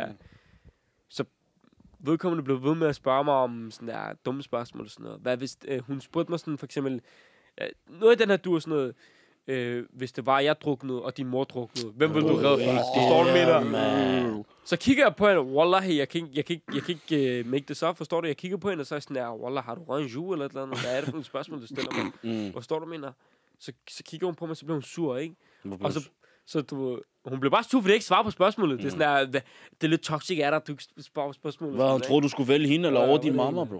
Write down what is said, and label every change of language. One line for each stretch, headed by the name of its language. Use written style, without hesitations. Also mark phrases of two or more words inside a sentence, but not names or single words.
Danish: Så vedkommende blev ved med at spørge mig om sådan der dumme spørgsmål og sådan noget. Hvad hvis hun spurgte mig sådan for eksempel... noget af den her dur sådan noget... hvis det var, jeg druknede, og din mor druknede. Hvem vil du redde først? Forstår du, mener? Så kigger jeg på hende, wallahi, jeg kan ikke
English: make this up,
Danish: forstår du? Jeg kigger på hende, og så er jeg sådan der, wallahi, har du røget en jus eller et eller andet? Hvad er det for et spørgsmål, du stiller mig? Forstår du, mener? Så kigger hun på mig, så bliver hun sur, ikke? Og så hun blev bare sur, fordi jeg ikke svarer på spørgsmålet. Det er sådan der, det er lidt toxic af dig, du ikke svarer på spørgsmålet. Hvad, hun troede, du skulle vælge hende eller over din mamma, bro?